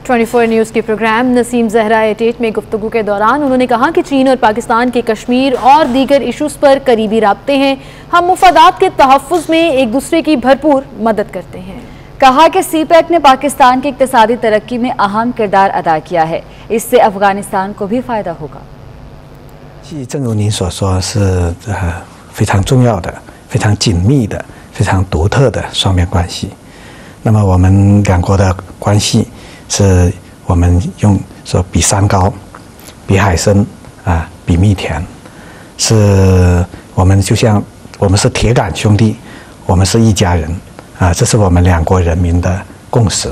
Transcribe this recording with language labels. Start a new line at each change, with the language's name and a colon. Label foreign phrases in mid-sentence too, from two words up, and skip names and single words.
Urdu: 24 نیوز کے پروگرام نسیم زہرہ ایٹ میں گفتگو کے دوران انہوں نے کہا کہ چین اور پاکستان کے کشمیر اور دیگر ایشوز پر قریبی رابطے ہیں. ہم مفادات کے تحفظ میں ایک دوسرے کی بھرپور مدد کرتے ہیں. کہا کہ CPEC نے پاکستان کی اقتصادی ترقی میں اہم کردار ادا کیا ہے، اس سے افغانستان کو بھی فائدہ ہوگا.
Chinese: 正如您所说，是非常重要的、非常紧密的、非常独特的双边关系。那么我们两国的关系是我们用说比山高、比海深啊、比蜜甜，是我们就像我们是铁杆兄弟，我们是一家人啊，这是我们两国人民的共识。